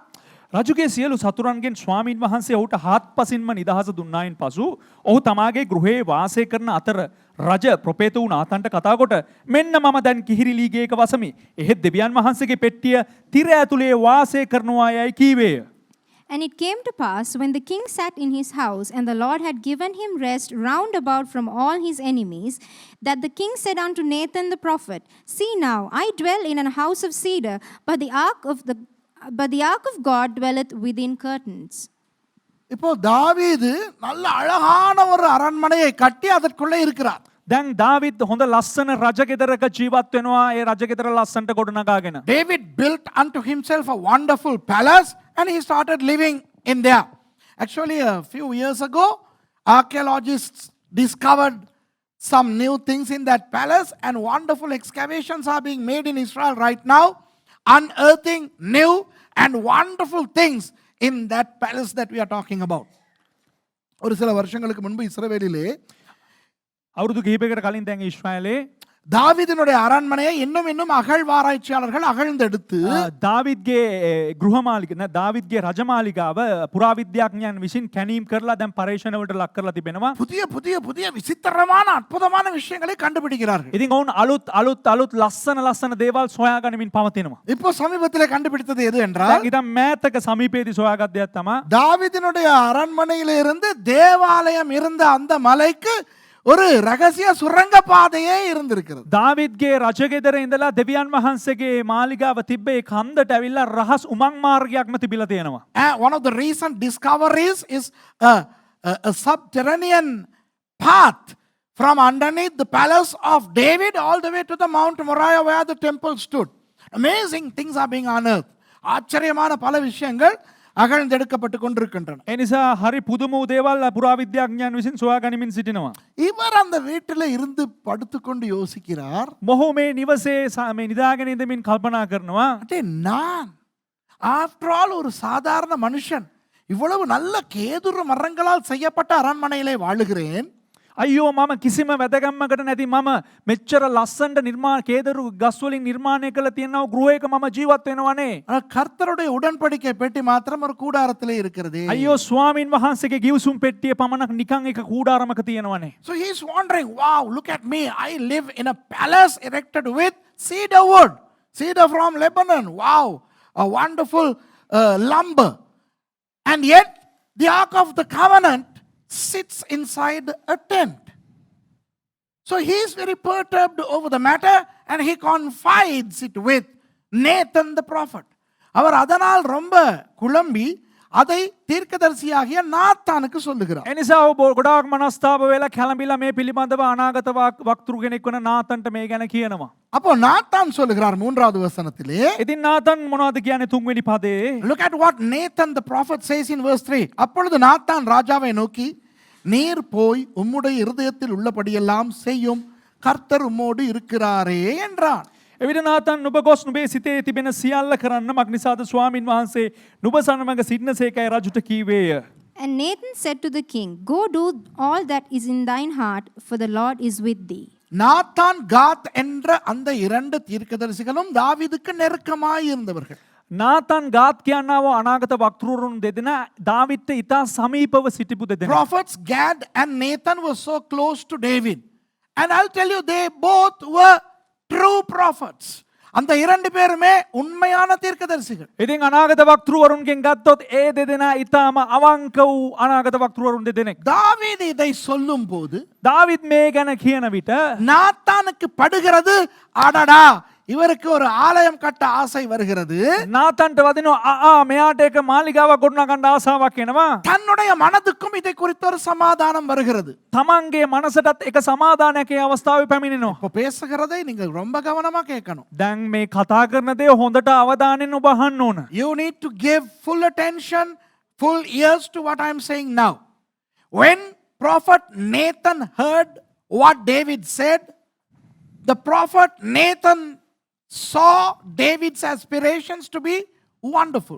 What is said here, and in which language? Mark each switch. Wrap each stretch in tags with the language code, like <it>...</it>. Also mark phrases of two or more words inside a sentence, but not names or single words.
<si>රජුගේ සියලු සතුරන්ගෙන් ස්වාමීන් වහන්සේ ඔහුට හාත්පසින්ම නිදහස දුන්නායින් පසු ඔහු තමාගේ ගෘහයේ වාසය කරන අතර රජ ප්‍රොපේත වූ නාතන්ට කතා කොට, මෙන්න මම දැන් කිහිරිලීගේක වසමි. එහෙත් දෙවියන් වහන්සේගේ පෙට්ටිය තිර ඇතුලේ වාසය කරනවා යයි කීවේය.</si> <en>And it came to pass, when the king sat in his house, and the Lord had given him rest round about from all his enemies, that the king said unto Nathan the prophet, See now, I dwell in a house of cedar, but the ark of God dwelleth within curtains.</en> <ta>இப்போ தாவீது நல்ல அழகான ஒரு அரண்மனையை கட்டி அதற்குள்ளே இருக்கிறார்.</ta> <si>දැන් දාවිද් හොඳ ලස්සන රජගෙදරක ජීවත් වෙනවා. ඒ රජගෙදර ලස්සනට ගොඩනගාගෙන.</si> <en>David built unto himself a wonderful palace and he started living in there. Actually, a few years ago, archaeologists discovered some new things in that palace, and wonderful excavations are being made in Israel right now, unearthing new and wonderful things in that palace that we are talking about.</en> <ta>ஒரு சில வருஷங்களுக்கு முன்பு இஸ்ரவேலிலே</ta> <si>අවුරුදු කිහිපයකට කලින් දැන් ඊශ්‍රායලේ</si> <ta>தாவீதினுடைய அரண்மனையை இன்னும் அகழ்வாராய்ச்சியாளர்கள் அகழ்ந்தெடுத்து</ta> <si>දාවිද්ගේ ගෘහමාලික දාවිද්ගේ රජමාලිගාව පුරාවිද්‍යාඥයන් විසින් කැණීම් කරලා දැන් පරීක්ෂණවලට ලක් කරලා තිබෙනවා.</si> <ta>புதிய விசித்திரமான அற்புதமான விஷயங்களை கண்டுபிடிக்கிறார்கள்.</ta> <si>ඉතින් ඔවුන් අලුත් ලස්සන දේවල් සොයාගනිමින් පවතිනවා.</si> <ta>இப்போ சமீபத்திலே கண்டுபிடித்தது எது என்றால்,</ta> <si>දැන් ඉතින් මෑතක සමීපයේදී සොයාගත් දෙයක් තමයි</si> <ta>தாவீதினுடைய அரண்மனையிலே இருந்து தேவாலயம் இருந்த அந்த மலைக்கு ஒரு ரகசிய சுரங்க பாதையே இருந்திருக்கிறது.</ta> <si>දාවිද්ගේ රජගෙදර ඉඳලා දෙවියන් වහන්සේගේ මාලිගාව තිබ්බේ කන්දට ඇවිල්ලා රහස් උමං මාර්ගයක්ම තිබිලා තියෙනවා.</si> <en>One of the recent discoveries is a subterranean path from underneath the palace of David all the way to the Mount Moriah where the temple stood. Amazing things are being unearthed.</en> <ta>ஆச்சரியமான பல விஷயங்கள் அகழ்ந்தெடுக்கப்பட்டு கொண்டிருக்கின்றன.</ta> <si>ඒ නිසා හරි පුදුම වූ දේවල් පුරාවිද්‍යාඥයන් විසින් සොයාගනිමින් සිටිනවා.</si> <ta>இவர் அந்த வீட்டில் இருந்து படுத்துக்கொண்டு யோசிக்கிறார்,</ta> <si>මොහු මේ නිවසේ මේ නිදාගෙන ඉඳමින් කල්පනා කරනවා,</si> <ta>அடே நான்</ta> <en>after all</en> <ta>ஒரு சாதாரண மனுஷன் இவ்வளவு நல்ல கேதுரு மரங்களால் செய்யப்பட்ட அரண்மனையிலே வாழுகிறேன்.</ta> <si>අයියෝ මම කිසිම වැදගැම්මකට නැති මම මෙච්චර ලස්සනට කේදරු ගස් වලින් නිර්මාණය කළ තියෙනවා ගෘහයක මම ජීවත් වෙනවනේ.</si> <ta>கர்த்தருடைய உடன்படிக்கை பெட்டி மாத்திரம் ஒரு கூடாரத்திலே இருக்கிறது.</ta> <si>අයියෝ ස්වාමින් වහන්සේගේ ගිවිසුම් පෙට්ටිය පමණක් නිකන් එක කූඩාරමක තියෙනවනේ.</si> <en>So he is wondering, wow, look at me, I live in a palace erected with cedar wood, cedar from Lebanon. Wow, a wonderful lumber. And yet the ark of the covenant sits inside a tent. So he is very perturbed over the matter and he confides it with Nathan the prophet.</en> <ta>அவர் அதனால் ரொம்ப குழம்பி அதை தீர்க்கதரிசியாகிய நாத்தானுக்கு சொல்லுகிறார்.</ta> <si>එනිසා ඔබ ගොඩාක් මනස්තාප වෙලා කැළඹිලා මේ පිළිබඳව අනාගත වක්තෘ කෙනෙක් වන නාතන්ට මේ ගැන කියනවා.</si> <ta>அப்போ நாத்தான் சொல்லுகிறார் மூன்றாவது வசனத்திலே.</ta> <si>ඉතින් නාතන් මොනවද කියන්නේ තුන්වෙනි පදේ?</si> <en>Look at what Nathan the prophet says in verse 3.</en> <ta>அப்பொழுது நாத்தான் ராஜாவை நோக்கி, நீர் போய் உம்முடைய இருதயத்தில் உள்ளபடியெல்லாம் செய்யும், கர்த்தர் உம்மோடு இருக்கிறாரே என்றான்.</ta> <si>එවිට නාතන් නුඹ ගොස් නුඹේ සිතේ තිබෙන සියල්ල කරන්න මක් නිසාද ස්වාමින් වහන්සේ නුඹ සමග සිටිනසේකයි රජුට කීවේය.</si> <en>And Nathan said to the king, Go do all that is in thine heart, for the Lord is with thee.</en> <ta>நாத்தான் காத் என்ற அந்த இரண்டு தீர்க்கதரிசிகளும் தாவீதுக்கு நெருக்கமாய் இருந்தவர்கள்.</ta> <si>නාතන් ගාත් කියන්නව අනාගත වක්තෘරුන් දෙදෙනා දාවිද්ට ඉතා සමීපව සිටිපු දෙදෙනා.</si> <en>Prophets Gad and Nathan were so close to David. And I'll tell you, they both were true prophets.</en> <ta>அந்த இரண்டு பேருமே உண்மையான தீர்க்கதரிசிகள்.</ta> <si>ඉතින් අනාගත වක්තෘවරුන්ගෙන් ගත්තොත් ඒ දෙදෙනා ඊටාම අවංක වූ අනාගත වක්තෘවරුන් දෙදෙනෙක්.</si> <ta>தாவீது இதை சொல்லும்போது</ta> <si>දාවිත් මේ ගැන කියන විට</si> <ta>நாத்தானுக்கு படுகிறது, அடடா இவருக்கு ஒரு ஆலயம் கட்ட ஆசை வருகிறது.</ta> <si>නාතන්ට වදිනවා මෙයාට එක මාලිගාවක් ගොඩනගන්න ආසාවක් එනවා.</si> <ta>தன்னுடைய மனதுக்கும் இதை குறித்த ஒரு சமாதானம் வருகிறது.</ta> <si>තමන්ගේ මනසටත් එක සමාදානයක් ඒ අවස්ථාවේ පැමිණෙනවා.</si> <ta>இப்போ பேசுகிறதை நீங்கள் ரொம்ப கவனமா கேட்கணும்.</ta> <si>දැන් මේ කතා කරන දේ හොඳට අවධානයෙන් ඔබ අහන්න ඕන.</si> <en>You need to give full attention, full ears to what I am saying now. When prophet Nathan heard what David said, the prophet Nathan saw David's aspirations to be wonderful.</en>